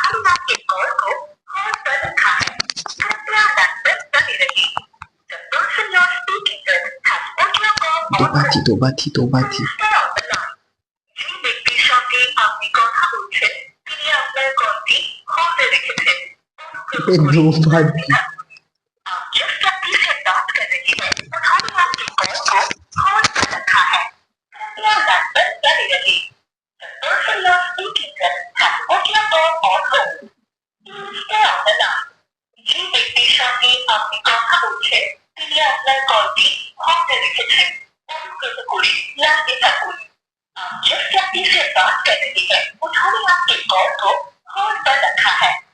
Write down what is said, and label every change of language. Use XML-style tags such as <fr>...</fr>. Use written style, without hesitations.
<hi>उन्होंने आपके कॉल को होल्ड पर रखा है। कृपया लाइन पर बने रहिए।</hi> <en>The person you are speaking with has put your call on तोबा hold. थी तोबा थी तोबा थी Stay on the line.</en> <bn>যে ব্যক্তির সঙ্গে আপনি কথা বলছেন তিনি আপনার কলটি হোল্ডে রেখেছেন। ए অনুগ্রহ করে दोबार লাইনে থাকুন।</bn> <hi>आप जिस व्यक्ति से बात कर रहे हैं उन्होंने आपके कॉल को होल्ड पर रखा है। कृपया लाइन पर बने रहिए।</hi> <en>The person you are speaking with has put your call on hold. Please stay on the line.</en> <bn>যে ব্যক্তির সঙ্গে আপনি কথা বলছেন তিনি আপনার কলটি হোল্ডে রেখেছেন। অনুগ্রহ করে লাইনে থাকুন।</bn> <hi>आप जिस व्यक्ति से बात कर रहे हैं उन्होंने आपके कॉल को होल्ड पर रखा है।</hi>